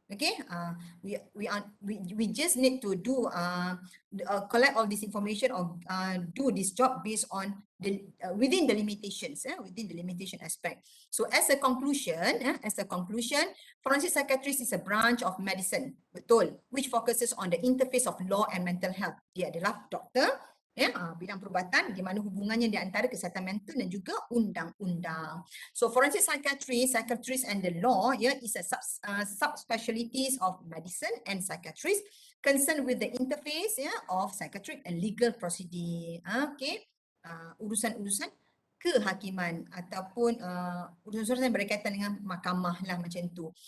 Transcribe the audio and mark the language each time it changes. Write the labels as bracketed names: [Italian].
[English] Okay, we just need to do collect all this information or do this job based on the within the limitations, within the limitation aspect. So as a conclusion, forensic psychiatry is a branch of medicine, betul, which focuses on the interface of law and mental health. [Malay] Dia adalah doktor bidang perubatan di mana hubungannya di antara kesihatan mental dan juga undang-undang. [English] So forensic psychiatry and the law is a subspecialties of medicine and psychiatry concerned with the interface of psychiatric and legal proceeding. [Malay] Okay, urusan-urusan kehakiman ataupun urusan-urusan yang berkaitan dengan mahkamah lah macam tu.